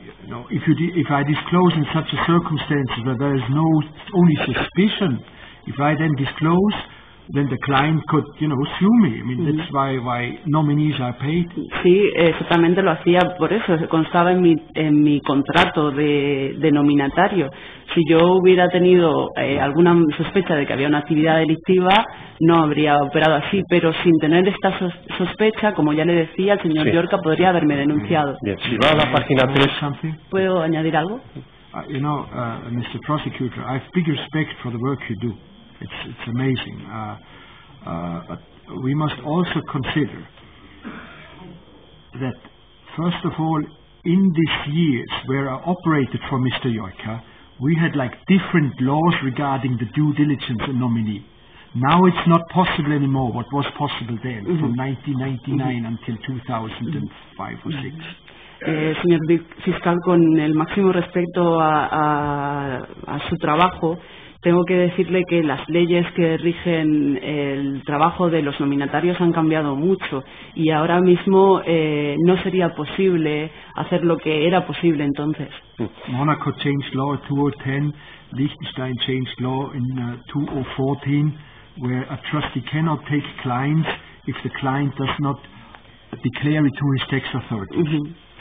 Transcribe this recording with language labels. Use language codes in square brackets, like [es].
[en] If I disclose in such a circumstances where there is only suspicion, if I then disclose, then the client could, sue me. I mean, that's why nominees are paid. [es] Sí, exactamente lo hacía por eso. Constaba en mi contrato de nominatario. Si yo hubiera tenido alguna sospecha de que había una actividad delictiva, no habría operado así. Pero sin tener esta sospecha, como ya le decía, el señor Llorca podría haberme denunciado. Bien, si va a la página 3... ¿Puedo añadir algo? [en] Mr. Prosecutor, I have big respect for the work you do. It's amazing. But we must also consider that, first of all, in these years where I operated for Mr. Llorca, we had different laws regarding the due diligence and nominee. Now it's not possible anymore what was possible then, from 1999 until 2005 or 6. [es] Señor fiscal, con el máximo respeto a su trabajo, tengo que decirle que las leyes que rigen el trabajo de los nominatarios han cambiado mucho y ahora mismo no sería posible hacer lo que era posible entonces. [en] Monaco changed law in 2010, Liechtenstein changed law in 2014, where a trustee cannot take clients if the client does not declare it to his tax authorities.